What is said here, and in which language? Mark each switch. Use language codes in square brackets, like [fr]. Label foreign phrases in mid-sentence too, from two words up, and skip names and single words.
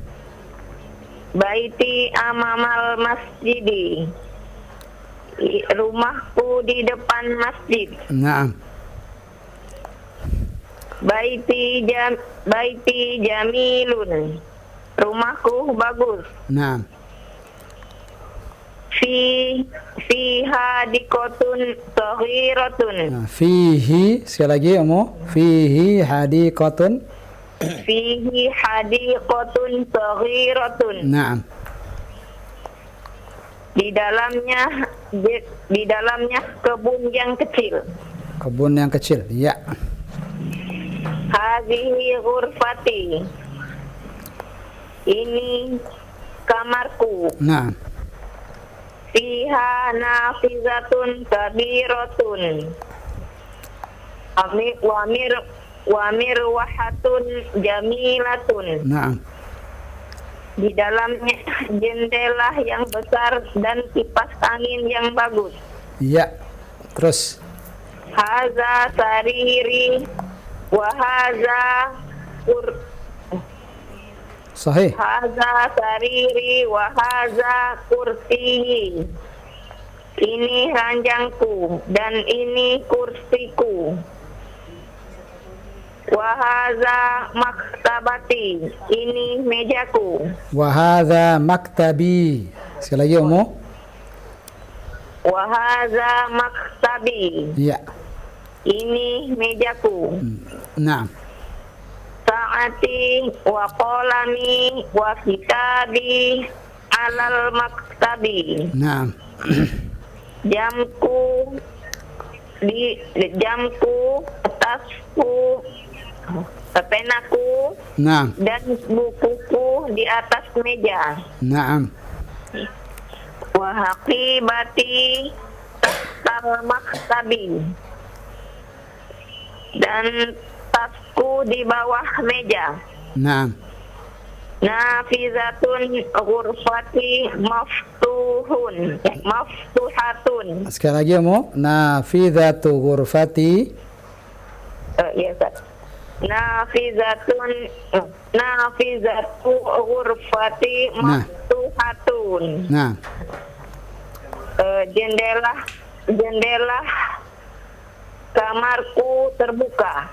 [ar] بيتي أمام المسجد. [id] Rumahku di depan masjid. [ar] Naam. بيتي جميل. [id] Rumahku bagus. [ar] Naam. فيها حديقة صغيرة. Fihi, [id] sekali lagi Ummu. [ar] فيه حديقة. فيه حديقة صغيرة. Naam. [id] Di dalamnya kebun yang kecil. Kebun yang kecil. Ya. [ar] هذه غرفتي. [id] Ini kamarku. [ar] Naam. فيها نافذة كبيرة. ومروحة جميلة. Naam. [id] Di dalamnya jendela yang besar dan kipas angin yang bagus. Ya. Terus. [ar] هذا سريري وهذا Sahih. هذا سريري وهذا كرسيي. [id] Ini ranjangku dan ini kursiku. [ar] وهذا مكتبتي. [id] Ini mejaku. [ar] وهذا مكتبي. [id] Sekali lagi [ar] Ummu. وهذا مكتبي. [id] Ya. Ini mejaku. [ar] Naam. ساعتي وقلمي وكتابي على المكتب. Naam. [id] Jamku tasku, penaku [ar] Naam. [id] dan bukuku di atas meja. [ar] Naam. وحقيبتي تحت المكتب. [id] Dan tasku di bawah meja. [ar] Naam. نافذة غرفتي مفتوحة. [id] Sekali lagi Ummu. [ar] نافذة غرفتي. [id] Ya, Ustaz. [ar] نافذة غرفتي مفتوحة. [id] Nah. Jendela kamarku terbuka.